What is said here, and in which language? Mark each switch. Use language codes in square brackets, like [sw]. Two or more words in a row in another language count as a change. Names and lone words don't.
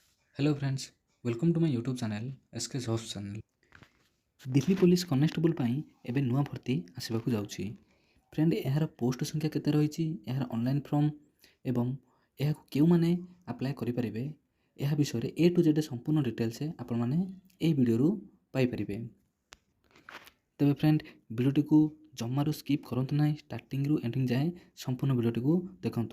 [en] Hello friends, welcome to my YouTube channel SK Jobs channel. [or] दिल्ली [en] police constable [or] ପାଇଁ ଏବେ ନୂଆ ଭର୍ତ୍ତି ଆସିବାକୁ ଯାଉଛି। फ्रेंड ଏହାର ପୋଷ୍ଟ ସଂଖ୍ୟା କେତେ ରହିଛି, ଏହାର [en] online form [or] ଏବଂ ଏହାକୁ କେଉଁମାନେ ଆପ୍ଲାଏ କରିପାରିବେ ଏହା ବିଷୟରେ [en] A to Z [or] ସମ୍ପୂର୍ଣ୍ଣ ଡିଟେଲ୍ସ ଆପଣମାନେ ଏହି ଭିଡ଼ିଓରୁ ପାଇପାରିବେ। ତେବେ ଫ୍ରେଣ୍ଡ ଭିଡ଼ିଓଟିକୁ ଜମାରୁ ସ୍କିପ୍ କରନ୍ତୁ ନାହିଁ, ଷ୍ଟାର୍ଟିଂରୁ ଏଣ୍ଡିଂ ଯାଏଁ ସମ୍ପୂର୍ଣ୍ଣ ଭିଡ଼ିଓଟିକୁ ଦେଖନ୍ତୁ।